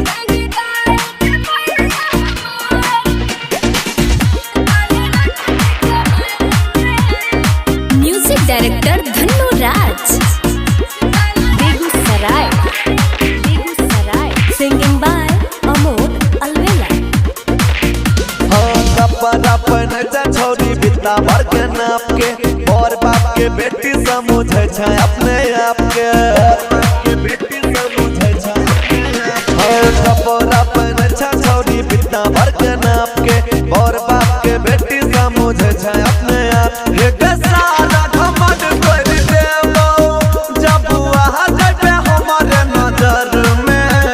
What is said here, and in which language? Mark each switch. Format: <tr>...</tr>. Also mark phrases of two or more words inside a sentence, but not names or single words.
<en>Music Director Dhannu Raj. Begussarai. Singing by Amod Albela.</en> <anp>अपन छोरी बिता भर के नाप के और बाप के बेटी समझे छै अपने आप के बेटी समझे छै अपन छोरी बिता भर के नाप के और बाप के बेटी समझे छै अपने आप के सारा घमंड कर देबो जब आ जाबे हमारे नजर में</anp>